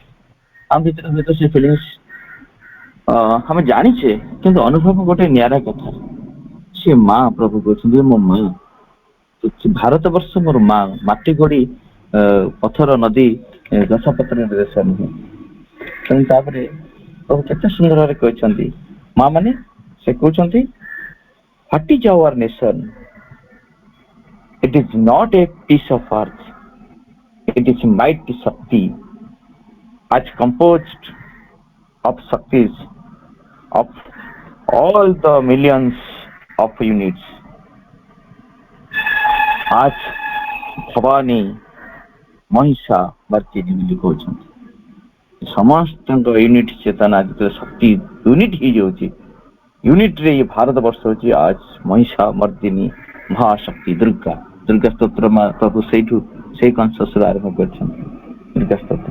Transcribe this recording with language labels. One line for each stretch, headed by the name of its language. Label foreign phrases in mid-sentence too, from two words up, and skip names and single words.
Odia: ଆମ ଭିତରେ ହୁଏତ ସେ ଫିଲିଙ୍ଗସ୍ ଆମେ ଜାଣିଛେ, କିନ୍ତୁ ଅନୁଭବ ଗୋଟେ ନିଆରା କଥା। ସେ ମା, ପ୍ରଭୁ କହୁଛନ୍ତି ମୋ ମା, ଭାରତ ବର୍ଷ ମୋର ମା, ମାଟି ଗୋଡି ପଥର ନଦୀ ଗଛ ପତ୍ର ଦେଶ ନୁହେଁ। ତେଣୁ ତାପରେ ପ୍ରଭୁ କେତେ ସୁନ୍ଦର ଭାବରେ କହିଛନ୍ତି ମା ମାନେ, ସେ କହୁଛନ୍ତି
English: What is our nation? It is not a piece of earth, it is mighty Shakti, as composed of Shaktis of all the millions of units.
Odia: आज भवानी महिषा मर्दिनी ବୋଲି କହୁଛନ୍ତି। ସମସ୍ତଙ୍କ ୟୁନିଟ୍ ଚେତନା ଯେତେବେଳେ ଶକ୍ତି ୟୁନିଟ୍ ହେଇଯାଉଛି, ୟୁନିଟ୍ରେ ଏ ଭାରତ ବର୍ଷ ହେଉଛି ଆଜ ମହିଷା ମର୍ଦିନୀ ମହାଶକ୍ତି ଦୁର୍ଗା। ଦୁର୍ଗା ସ୍ତୋତ୍ର ପ୍ରଭୁ ସେଇଠୁ ସେଇ କନସେପ୍ଟରୁ ଆରମ୍ଭ କରିଛନ୍ତି ଦୁର୍ଗା ସ୍ତୋତ୍ର।